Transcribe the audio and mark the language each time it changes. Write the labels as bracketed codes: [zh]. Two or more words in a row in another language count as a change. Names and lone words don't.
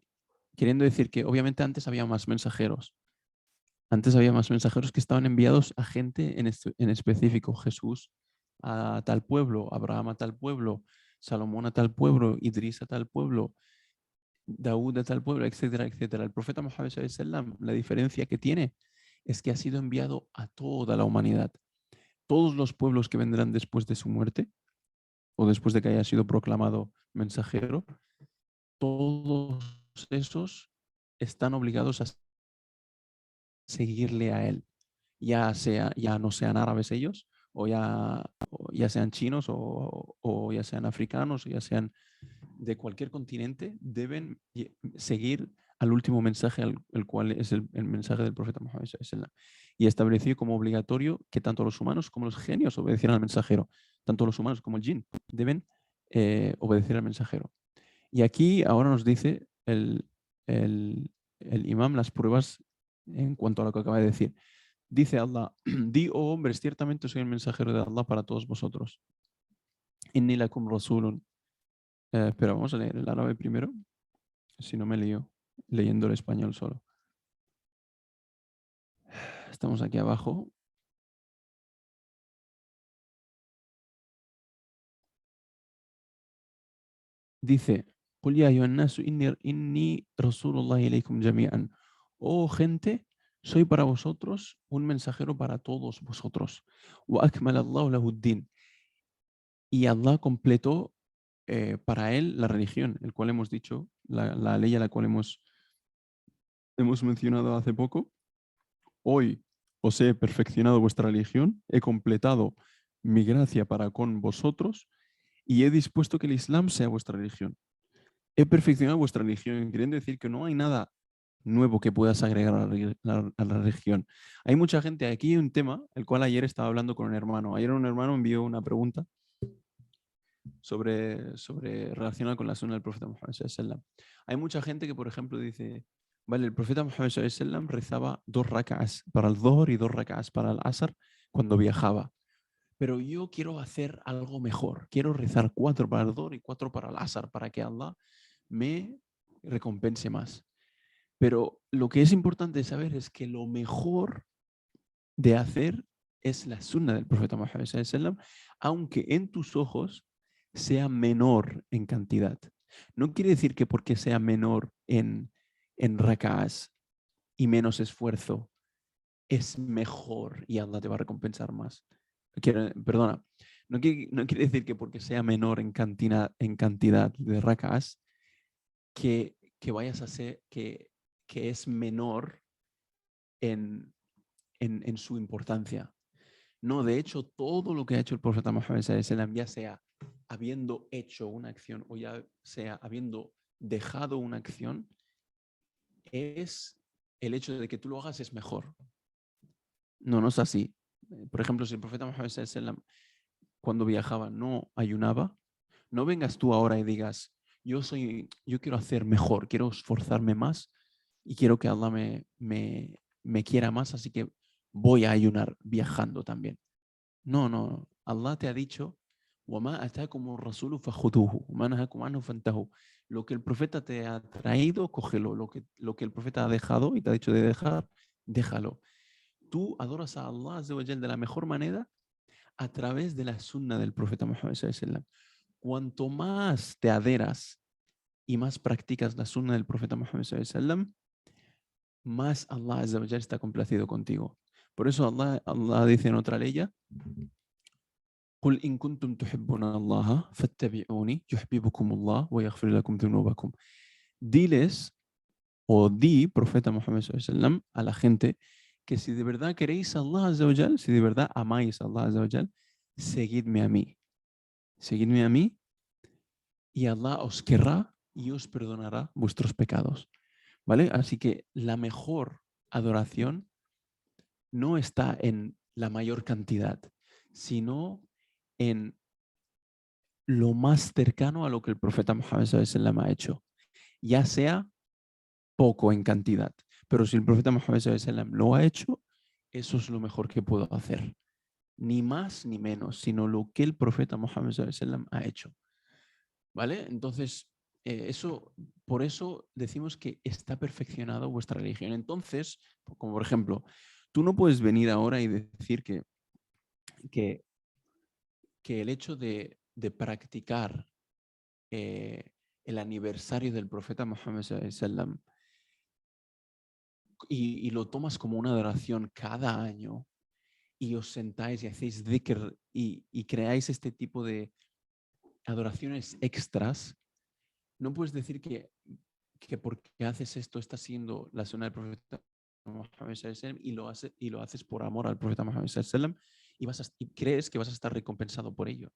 [es] Queriendo decir que obviamente antes había más mensajeros. Antes había más mensajeros que estaban enviados a gente en específico. Jesús a tal pueblo, Abraham a tal pueblo, Salomón a tal pueblo, Idris a tal pueblo, Daud a tal pueblo, etcétera, etcétera. El profeta Muhammad [ar] صلى الله عليه وسلم, [es] la diferencia que tiene es que ha sido enviado a toda la humanidad. Todos los pueblos que vendrán después de su muerte o después de que haya sido proclamado mensajero, todos esos están obligados a seguirle a él, ya no sean árabes ellos, o ya sean chinos, o ya sean africanos, o ya sean de cualquier continente, deben seguir al último mensaje, el cual es el mensaje del profeta Muhammad [ar] صلى الله عليه وسلم. [es] Y estableció como obligatorio que tanto los humanos como los genios obedecieran al mensajero. Tanto los humanos como el jinn deben obedecer al mensajero. Y aquí ahora nos dice el imam las pruebas en cuanto a lo que acaba de decir. Dice Allah: di, oh hombres, ciertamente soy el mensajero de Allah para todos vosotros. [ar] إني لكم رسول. [es] Pero vamos a leer el árabe primero, si no me lío leyendo el español solo. Estamos aquí abajo. Dice: [ar] "قل يا أيها الناس إني رسول الله إليكم جميعا". [es] Oh gente, soy para vosotros un mensajero para todos vosotros. [ar] وأكمل الله له الدين. [es] Y Allah completó para él la religión, el cual hemos dicho, la ley a la cual hemos mencionado hace poco. Hoy os he perfeccionado vuestra religión, he completado mi gracia para con vosotros y he dispuesto que el Islam sea vuestra religión. He perfeccionado vuestra religión, queriendo decir que no hay nada nuevo que puedas agregar a la religión. Hay mucha gente, aquí hay un tema, el cual ayer estaba hablando con un hermano. Ayer un hermano envió una pregunta sobre relacionada con la sunna del profeta Muhammad [ar] صلى الله عليه وسلم. [es] Hay mucha gente que, por ejemplo, dice, vale, el profeta Muhammad [ar] صلى الله عليه وسلم [es] rezaba 2 rak'as para el Dhuhr y 2 rak'as para el Asr cuando viajaba. Pero yo quiero hacer algo mejor. Quiero rezar 4 para el Dhuhr y 4 para el Asr para que Allah me recompense más. Pero lo que es importante saber es que lo mejor de hacer es la sunna del profeta Muhammad [ar] صلى الله عليه وسلم, [es] aunque en tus ojos sea menor en cantidad. No quiere decir que porque sea menor en rak'as y menos esfuerzo es mejor y Allah te va a recompensar más. Perdona, no quiere decir que porque sea menor en cantidad de rak'as que vayas a ser que es menor en su importancia. No, de hecho, todo lo que ha hecho el profeta Muhammad [ar] صلى الله عليه وسلم, [es] ya sea habiendo hecho una acción o ya sea habiendo dejado una acción, es el hecho de que tú lo hagas es mejor. No, no es así. Por ejemplo, si el profeta Muhammad [ar] صلى الله عليه وسلم [es] cuando viajaba no ayunaba, no vengas tú ahora y digas, yo quiero hacer mejor, quiero esforzarme más y quiero que Allah me quiera más, así que voy a ayunar viajando también. No, no. Allah te ha dicho, [ar] وَمَا أَتَاكُمُ الرَّسُولُ فَخُذُوهُ وَمَا نَهَاكُمْ عَنْهُ فَانْتَهُوا. [es] Lo que el profeta te ha traído, cógelo. Lo que el profeta ha dejado y te ha dicho de dejar, déjalo. Tú adoras a Allah [ar] عز وجل [es] de la mejor manera a través de la sunna del profeta Muhammad [ar] صلى الله عليه وسلم. [es] Cuanto más te adheras y más practicas la sunna del profeta Muhammad [ar] صلى الله عليه وسلم, [es] más Allah [ar] عز وجل [es] está complacido contigo. Por eso Allah dice en otra ley, [ar] قل إن كنتم تحبون الله فاتبعوني يحببكم الله ويغفر لكم ذنوبكم. [es] Diles o di, profeta Muhammad [ar] صلى الله عليه وسلم, [es] a la gente que si de verdad queréis a Allah [ar] عز وجل, [es] si de verdad amáis a Allah [ar] عز وجل, [es] seguidme a mí. Seguidme a mí y Allah os querrá y os perdonará vuestros pecados. ¿Vale? Así que la mejor adoración no está en la mayor cantidad, sino en lo más cercano a lo que el profeta Muhammad [ar] صلى الله عليه وسلم [es] ha hecho, ya sea poco en cantidad, pero si el profeta Muhammad [ar] صلى الله عليه وسلم [es] lo ha hecho, eso es lo mejor que puedo hacer. Ni más ni menos, sino lo que el profeta Muhammad [ar] صلى الله عليه وسلم [es] ha hecho. ¿Vale? Entonces, por eso decimos que está perfeccionado vuestra religión. Entonces, como por ejemplo, tú no puedes venir ahora y decir que, que el hecho de practicar el aniversario del profeta Muhammad [ar] صلى الله عليه وسلم [es] y lo tomas como una adoración cada año y os sentáis y hacéis dhikr y creáis este tipo de adoraciones extras, no puedes decir que porque haces esto estás siguiendo la sunna del profeta Muhammad [ar] صلى الله عليه وسلم [es] y lo haces por amor al profeta Muhammad [ar] صلى الله عليه وسلم [es] y crees que vas a estar recompensado por ello.